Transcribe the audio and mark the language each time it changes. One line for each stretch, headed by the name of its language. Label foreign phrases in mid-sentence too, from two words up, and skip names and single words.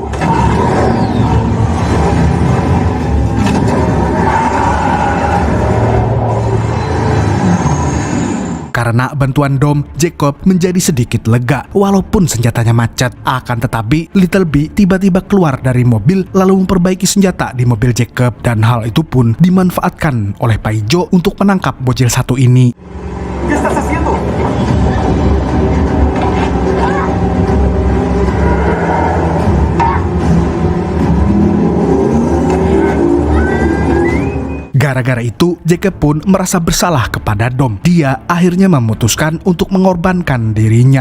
Indonesian: Karena bantuan Dom, Jacob menjadi sedikit lega walaupun senjatanya macet. Akan tetapi, Little B tiba-tiba keluar dari mobil lalu memperbaiki senjata di mobil Jacob, dan hal itu pun dimanfaatkan oleh Paijo untuk menangkap bocil satu ini.
Spanish: ¿Qué estás haciendo?
Indonesian: Gara-gara itu, Jacob pun merasa bersalah kepada Dom. Dia akhirnya memutuskan untuk mengorbankan dirinya.